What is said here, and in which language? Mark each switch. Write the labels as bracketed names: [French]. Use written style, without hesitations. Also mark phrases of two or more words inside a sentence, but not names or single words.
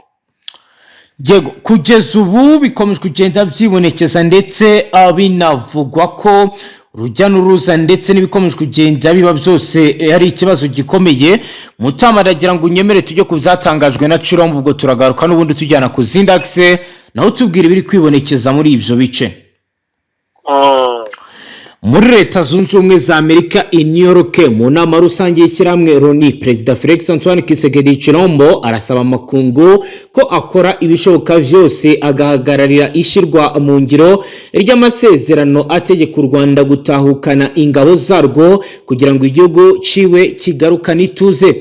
[Kinyarwanda] Yego, kugeza ubu bikomeje kugenda byibonekeza ndetse binavugwa ko urujya n'uruza ndetse n'ibikomeje kugenda biba byose ari ikibazo gikomeye. Mutama aragira ngo unyemere tujye ku byatangajwe na Cirombo, ubwo turagaruka n'ubundi tujyana ku zindi axe naho tubwira ibiri kwibonekeza muri ivyo bice. [Rundi] Muri Leta Zunze Ubumwe za Amerika i New York mu nama rusange y'ishyirahamwe Loni, Perezida Felix Antoine Tshisekedi Tshilombo arasaba amakungu ko akora ibishoboka vyose agahagararira ishirwa mu ngiro ry'amasezerano ategeka u Rwanda gutahukana ingabo zarwo kugira ngo igihugu ciwe kigarukane ituze.